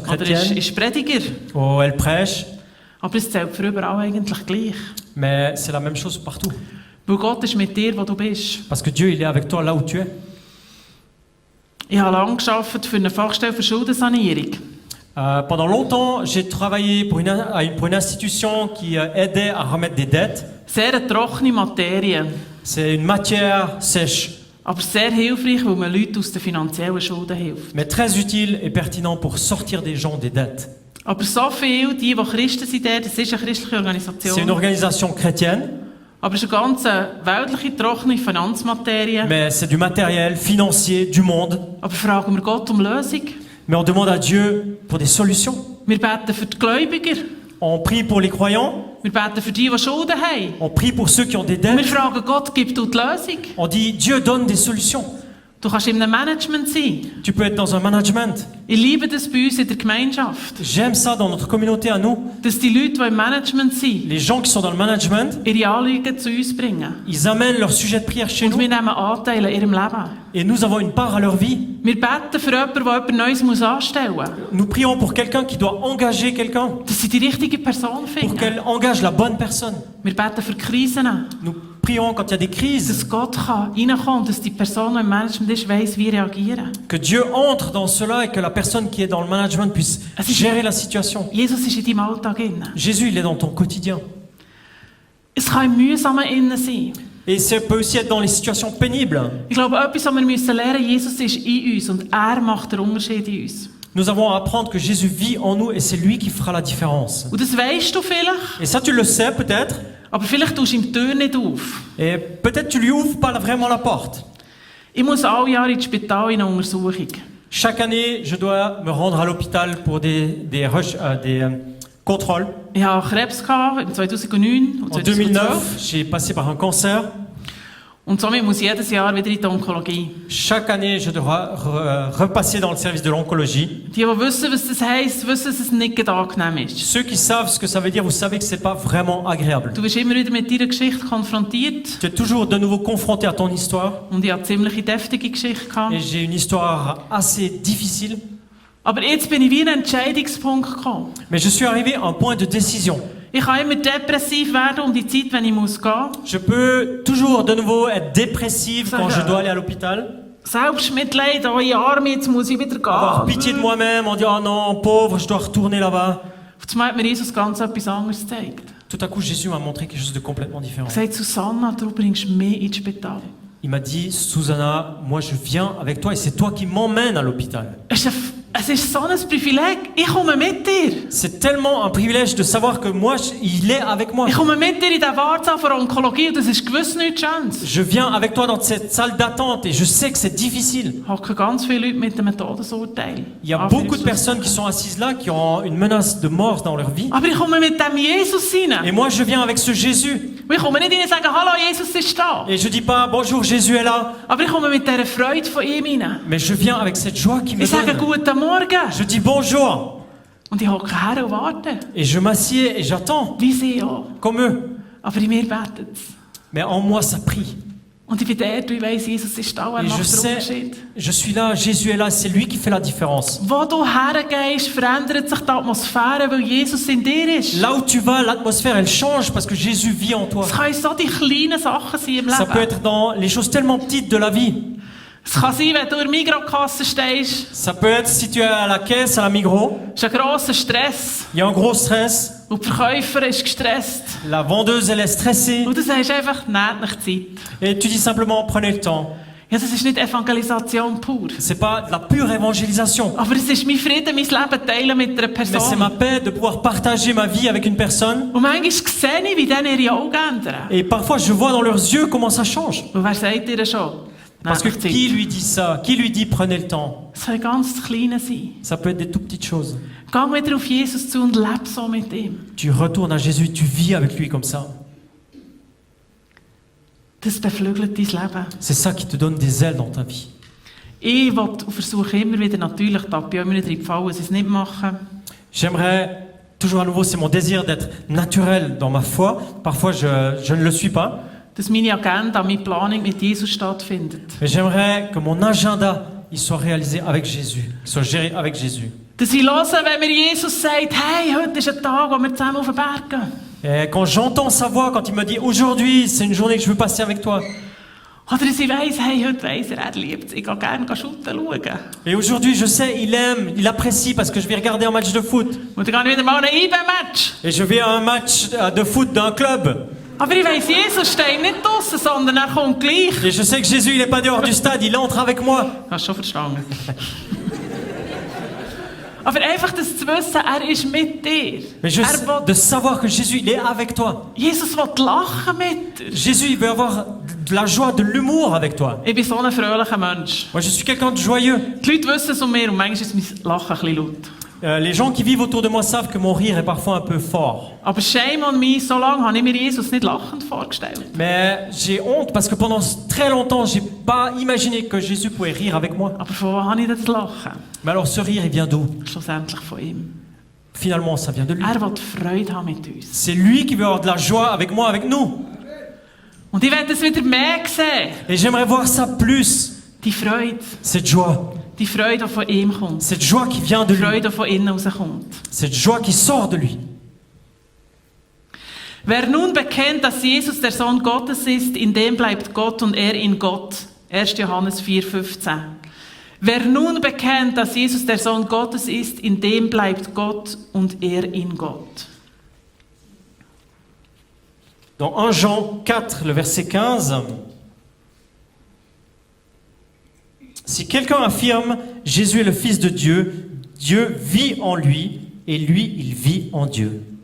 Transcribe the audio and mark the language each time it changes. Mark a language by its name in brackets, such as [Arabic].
[German] Oder [French] chrétienne. [German] ist Prediger. [French] Oh, elle prêche. [German] Aber es zählt für überall eigentlich gleich. [French] Mais c'est la même chose partout. [German] Weil Gott ist mit dir, wo du bist. [French] Parce que Dieu, il est avec toi là où tu es. [German] Ich habe lange gearbeitet für eine Fachstelle für Schuldensanierung. [French] Pendant longtemps, j'ai travaillé pour une institution qui aidait à remettre des dettes. [German] Sehr eine trockene Materie, [French] C'est une matière sèche, [German] aber sehr hilfreich, weil man Leuten aus den finanziellen Schulden hilft. [French] mais très utile et pertinent pour sortir des gens des dettes. [German] Aber so viel, die Christen sind dort, das ist eine christliche [French] C'est une [German] Organisation, [French] organisation chrétienne, [German] aber es ist eine ganz weltliche, trockene Finanzmaterie. [French] mais c'est du matériel financier du monde. [German] Aber fragen wir Gott um Lösung. [French] Mais on demande à Dieu pour des solutions. [German] Wir beten für die Gläubiger. [French] On prie pour les croyants, [German] Wir beten für die Schulden haben. [French] on prie pour ceux qui ont des [German] Und wir [French] dettes. [German] fragen Gott, gib du die Lösung. [French] On dit Dieu donne des solutions. [German] Du kannst in einem Management sein. [French] Tu peux être dans un management. [German] Ich liebe das bei uns in der Gemeinschaft. [French] J'aime ça dans notre communauté à nous. [German] Dass die Leute, die im Management sind, [French] Les gens qui sont dans le management, [German] ihre Anliegen zu uns bringen. [French] ils amènent leur sujet de prière chez [German] Und [French] nous [German] wir nehmen Anteile an ihrem Leben. [French] et nous avons une part à leur vie. [German] Wir beten für jemanden, der etwas Neues muss anstellen muss. [French] Nous prions pour quelqu'un qui doit engager quelqu'un, [German] Dass sie die richtige Person [French] pour [German] finden. [French] qu'elle engage la bonne personne. [German] Wir beten für Krisen. [French] Nous prions quand il y a des crises, [German] Dass Gott reinkommen kann, dass die Person, die im Management ist, weiss, wie reagieren. [French] que Dieu entre dans cela et que la personne qui est dans le management puisse gérer la situation. [German] Jesus ist in deinem Alltag drin. [French] Jésus, il est dans ton quotidien. [German] Es kann im Mühsamen innen sein. [French] Et ça peut aussi être dans les situations pénibles. [German] Ich glaube, etwas, was wir lernen müssen, Jesus ist in uns und er macht den Unterschied in uns. [French] Nous avons à apprendre que Jésus vit en nous et c'est lui qui fera la différence. [German] Und das weisst du vielleicht, [French] Et ça, tu le sais peut-être. [German] aber vielleicht tust du ihm die Tür nicht auf. [French] Et peut-être tu lui ouvres pas vraiment la porte. [German] Ich muss alle Jahre ins Spital in eine Untersuchung. [French] Chaque année, je dois me rendre à l'hôpital pour des contrôles. [German] Ich hatte Krebs im 2009 und [French] En [German] 2012. [French] 2009, j'ai passé par un cancer. [German] Und somit muss ich jedes Jahr wieder in die Onkologie. [French] Chaque année, je dois repasser dans le service de l'oncologie. [German] Die wissen, was das heisst, wissen, dass es nicht angenehm ist. [French] Ceux qui savent ce que ça veut dire, vous savez que c'est pas vraiment agréable. [German] Du wirst immer wieder mit deiner Geschichte konfrontiert. [French] Tu es toujours de nouveau confronté à ton histoire. [German] Und ich hatte eine ziemlich deftige Geschichte gehabt. [French] Et j'ai une histoire assez difficile. [German] Aber jetzt bin ich wie an einen Entscheidungspunkt gekommen. [French] Mais je suis arrivé à un point de décision. [German] Ich kann immer depressiv werden um die Zeit, wenn ich gehen muss. [French] Je peux toujours de nouveau être dépressive quand je dois aller à l'hôpital. [German] Selbstmitleid, oh in Arme, jetzt muss ich wieder [French] Avoir [German] gehen. [French] pitié de moi-même, on dit oh non, pauvre, je dois retourner là-bas. [German] Auf einmal hat mir Jesus ganz etwas anderes gezeigt. [French] Tout à coup, Jésus m'a montré quelque chose de complètement différent. [German] Er sagt, Susanna, du bringst mich ins Spital. [French] Il m'a dit, Susanna, moi je viens avec toi et c'est toi qui m'emmènes à l'hôpital. [German] Es ist so ein Privileg. Ich komme mit dir. [French] C'est tellement un privilège de savoir que moi, il est avec moi. [German] Ich komme mit dir in den Wartesaal von Onkologie und das ist gewiss nichts Schönes. [French] Je viens avec toi dans cette salle d'attente et je sais que c'est difficile. [German] Hocken ganz viele Leute mit einem Todesurteil. [French] Il y a beaucoup de personnes qui sont assises là, qui ont une menace de mort dans leur vie. [German] Aber ich komme mit dem Jesus rein. [French] Et moi, je viens avec ce Jésus. [German] Ich komme nicht rein und sage, hallo, Jesus ist da. [French] Et je dis pas, bonjour, Jésus est là. [German] Aber ich komme mit dieser Freude von ihm rein. [French] Mais je viens avec cette joie qui me [German] Ich sage, [French] donne. [German] guten Morgen. [French] Je dis bonjour. [German] Und ich hocke her und warte. [French] Et je m'assieds et j'attends, [German] Wie sie auch. [French] comme eux. [German] Aber in mir betet es. [French] Mais en moi, ça prie. [German] Und ich bin dort und ich weiss, Jesus ist da, er [French] Et je [German] macht den [French] sais, [German] Unterschied. [French] je suis là, Jésus est là, c'est lui qui fait la différence. [German] Wo du hergehst, verändert sich die Atmosphäre, weil Jesus in dir ist. [French] Là où tu vas, l'atmosphère, elle change parce que Jésus vit en toi. [German] Es können so die kleinen Sachen sein im [French] Ça peut [German] Leben. [French] être dans les choses tellement petites de la vie. [German] Es kann sein, wenn du in der Mikrokasse stehst, [French] Ça peut être si tu es à la caisse, à la Migros, [German] es ist ein grosser Stress [French] il y a un gros stress, [German] und der Verkäufer ist gestresst. [French] la vendeuse, elle est stressée, [German] Und du sagst einfach, nehmt nicht Zeit. [French] et tu dis simplement, prenez le temps. [German] Ja, das ist nicht Evangelisation pur. [French] C'est pas de la pure évangélisation, [German] Aber es ist mein Frieden, mein Leben teilen mit einer [French] mais c'est ma [German] Person. [French] paix de pouvoir partager ma vie avec une personne. [German] Und manchmal sehe ich, wie dann ihre Augen ändern. [French] Et parfois, je vois dans leurs yeux comment ça change. [German] Und wer sagt dir das schon? [French] Parce que [German] Nehmt euch [French] qui [German] Zeit. [French] lui dit ça? Qui lui dit prenez le temps? [German] Es soll ganz klein sein. [French] Ça peut être des tout petites choses. [German] Geh wieder auf Jesus zu und lebe so mit ihm. [French] Tu retournes à Jésus, tu vis avec lui comme ça. [German] Das beflügelt dein Leben. [French] C'est ça qui te donne des ailes dans ta vie. [German] Ich will und versuche immer wieder, natürlich, da bin ich immer wieder gefallen, dass ich es nicht mache. [French] J'aimerais, toujours à nouveau, c'est mon désir d'être naturel dans ma foi. Parfois, je ne le suis pas. [German] Dass meine Agenda, meine Planung mit Jesus stattfindet. [French] Mais j'aimerais que mon agenda, il soit réalisé avec Jésus. Il soit géré avec Jésus. [German] Dass ich höre, wenn mir Jesus sagt, hey, heute ist ein Tag, wo wir zusammen auf den Berg gehen. [French] Et quand j'entends sa voix, quand il me dit aujourd'hui, c'est une journée que je veux passer avec toi. [German] Oder dass ich weiss, hey, heute weiss er liebt es. Ich gehe gerne shooten schauen. [French] Et aujourd'hui, je sais, il aime, il apprécie parce que je vais regarder un match de foot. [German] Und dann gehe ich wieder mal an ein IB-Match. [French] Et je vais à un match de foot d'un club. [German] Aber ich weiss, Jesus steht nicht draussen, sondern er kommt gleich. [French] Et je sais que Jésus, il n'est pas dehors du stade, il entre avec moi. [German] Hast du schon verstanden? Aber einfach das zu wissen, er ist mit dir. [French] Mais de savoir que Jésus, il est avec toi. [German] Jesus will lachen mit dir. [French] Jésus, il veut avoir de la joie, de l'humour avec toi. [German] Ich bin so ein fröhlicher Mensch. [French] Moi, je suis quelqu'un de joyeux. [German] Die Leute wissen es um mir und manchmal ist mein Lachen ein bisschen laut. [French] Les gens qui vivent autour de moi savent que mon rire est parfois un peu fort. [German] Aber [English] shame on me, [German] so lange habe ich mir Jesus nicht lachend vorgestellt. [French] Mais j'ai honte parce que pendant très longtemps, j'ai pas imaginé que Jésus pouvait rire avec moi. [German] Aber von wo habe ich das Lachen? [French] Mais alors ce rire, il vient d'où? [German] Schlussendlich von ihm. [French] Finalement, ça vient de lui. [German] Er will Freude haben mit uns. [French] C'est lui qui veut avoir de la joie avec moi, avec nous. [German] Und ich werde es wieder mehr sehen. [French] Et j'aimerais voir ça plus. [German] Die Freude. [French] Cette joie. [German] Die Freude, die von ihm kommt. [French] Cette joie qui vient de lui. [German] Freude, die von innen rauskommt. [French] Cette joie qui sort de lui. [German] Wer nun bekennt, dass Jesus der Sohn Gottes ist, in dem bleibt Gott und er in Gott. 1. Johannes 4,15. Wer nun bekennt, dass Jesus der Sohn Gottes ist, in dem bleibt Gott und er in Gott. [French] Dans 1 Jean 4, le verset 15, si quelqu'un affirme Jésus est le Fils de Dieu, Dieu vit en lui et lui, il vit en Dieu.